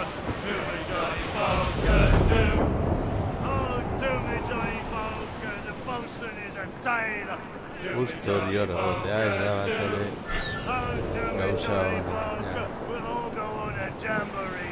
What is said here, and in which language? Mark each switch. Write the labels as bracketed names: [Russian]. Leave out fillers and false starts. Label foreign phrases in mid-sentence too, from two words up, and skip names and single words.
[English] Do me Johnny Poker, do. Oh, do me Johnny Poker, the bosun is a tailor. [Basque] Justo hori hor egotea, ez da bat ere [English] Oh, do me [Basque] gauza [English] Johnny [Basque] ona. [English] Poker, we'll all go on a jamboree.